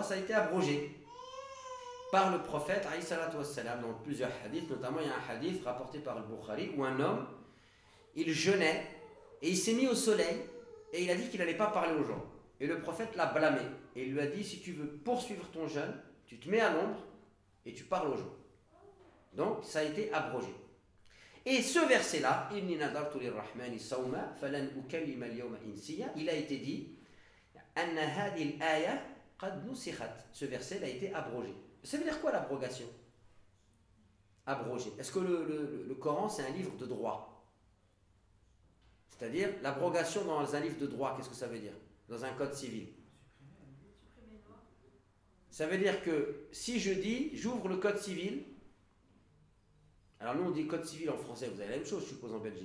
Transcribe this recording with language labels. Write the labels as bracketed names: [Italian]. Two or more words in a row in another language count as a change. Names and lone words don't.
[French] Ça a été abrogé par le prophète [Arabic] عليه الصلاة والسلام [French] dans plusieurs hadiths, notamment il y a un hadith rapporté par le Bukhari où un homme, il jeûnait et il s'est mis au soleil et il a dit qu'il n'allait pas parler aux gens. Et le prophète l'a blâmé et il lui a dit si tu veux poursuivre ton jeûne, tu te mets à l'ombre et tu parles aux gens. Donc ça a été abrogé. Et ce verset-là, [Arabic] إني نذرت للرحمن صوما فلن أكلم اليوم إنسيا, [French] il a été dit [Arabic] أن هذه الآية قد نسخت. [French] Ce verset a été abrogé. Ça veut dire quoi l'abrogation? Abrogé. Est-ce que le Coran c'est un livre de droit? C'est-à-dire l'abrogation dans un livre de droit, qu'est-ce que ça veut dire? Dans un code civil. Ça veut dire que si je dis j'ouvre le code civil, alors nous on dit code civil en français, vous avez la même chose je suppose en Belgique.